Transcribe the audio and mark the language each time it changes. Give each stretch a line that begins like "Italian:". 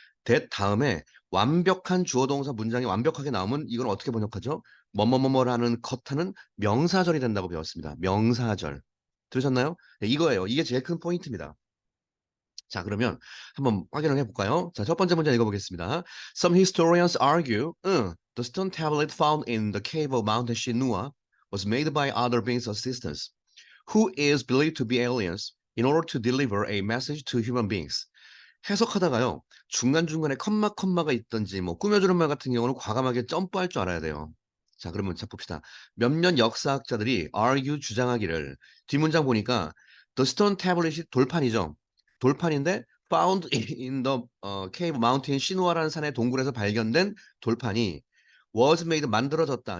Korean: that 다음에 완벽한 주어 동사 문장이 완벽하게 나오면 이건 어떻게 번역하죠? 뭐뭐뭐뭐라는 컷하는 명사절이 된다고 배웠습니다. 명사절. 들으셨나요? 네, 이거예요. 이게 제일 큰 포인트입니다. 자, 그러면 한번 확인을 해볼까요? 자, 첫 번째 문제 읽어보겠습니다.
English: Some historians argue, the stone tablet found in the cave of Mount Shinua was made by other beings' assistants, who is believed to be aliens, in order to deliver a message to human beings.
Korean: 해석하다가요, 중간중간에 컴마가 있든지, 뭐, 꾸며주는 말 같은 경우는 과감하게 점프할 줄 알아야 돼요. 자, 그러면 자, 봅시다. 몇몇 역사학자들이 argue 주장하기를, 뒷문장 보니까,
English: the stone tablet
Korean: 이 돌판이죠. 돌판인데,
English: found in the cave mountain
Korean: 시누아라는 산의 동굴에서 발견된 돌판이
English: was made
Korean: 만들어졌다.